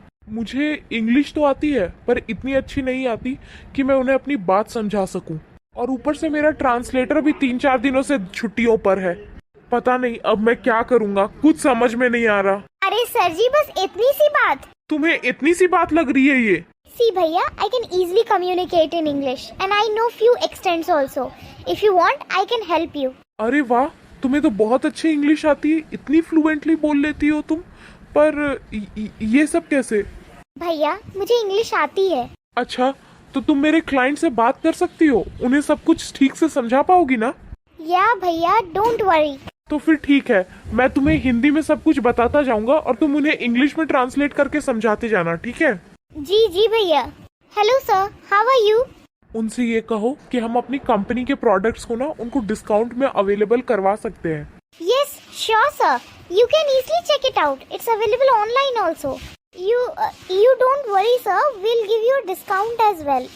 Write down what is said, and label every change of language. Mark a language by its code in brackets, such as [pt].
[hi] मुझे इंग्लिश तो आती है पर इतनी अच्छी नहीं आती कि मैं उन्हें अपनी बात समझा सकूं, और ऊपर से मेरा ट्रांसलेटर भी 3-4 दिनों से छुट्टियों पर है। पता नहीं अब मैं क्या करूंगा, कुछ समझ में नहीं आ रहा। अरे सर जी बस इतनी सी बात। तुम्हें इतनी सी बात लग रही है ये? [en] See भैया, I can easily communicate in English and I know few extents also. If you want, I can help you. [hi] अरे वाह, तुम्हें तो बहुत अच्छी इंग्लिश आती है, इतनी फ्लुएंटली बोल लेती हो तुम। पर ये सब कैसे? भैया मुझे इंग्लिश आती है। अच्छा, तो तुम मेरे क्लाइंट से बात कर सकती हो, उन्हें सब कुछ ठीक से समझा पाओगी ना? [en] या भैया don't worry. [hi] तो फिर ठीक है, मैं तुम्हें हिंदी में सब कुछ बताता जाऊंगा और तुम उन्हें इंग्लिश में ट्रांसलेट करके समझाते जाना, ठीक है? जी जी भैया। [en] Hello sir, how are you? [hi] उनसे ये कहो कि हम अपनी कंपनी के प्रोडक्ट्स को ना उनको डिस्काउंट में अवेलेबल करवा सकते हैं। [en] Yes sure sir, you can easily check it out, it's available online also. You don't worry sir, we'll give you a discount as well.